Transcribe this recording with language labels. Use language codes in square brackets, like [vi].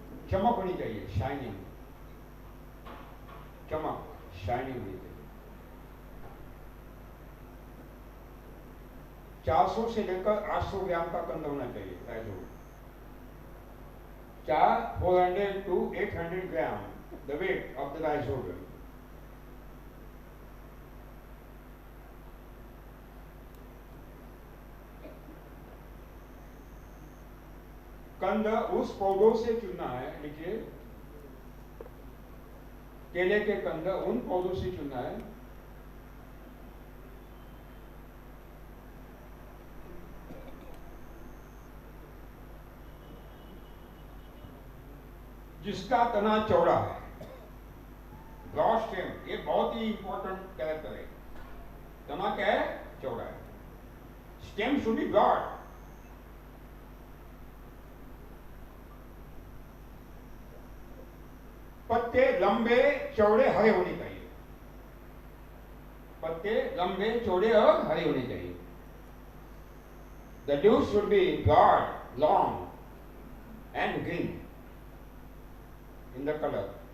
[hi] चमक होनी चाहिए, शाइनिंग, चमक, शाइनिंग होनी चाहिए। 400 से लेकर 800 ग्राम का कंद होना चाहिए, राइजोल। [en] 400 to 800 gram the weight of the rhizobia. [hi] कंद उस पौधों से चुनना है, लिखिए, केले के कंद उन पौधों से चुनना है जिसका तना चौड़ा है, [en] Broad stem. [hi] ये बहुत ही इंपॉर्टेंट कैरेक्टर है। तना क्या है? चौड़ा है। [en] Stem should be broad. [hi] पत्ते लंबे चौड़े हरे होने चाहिए, पत्ते लंबे चौड़े और हरे होने चाहिए। [en] The leaves should be broad, long and green in the color.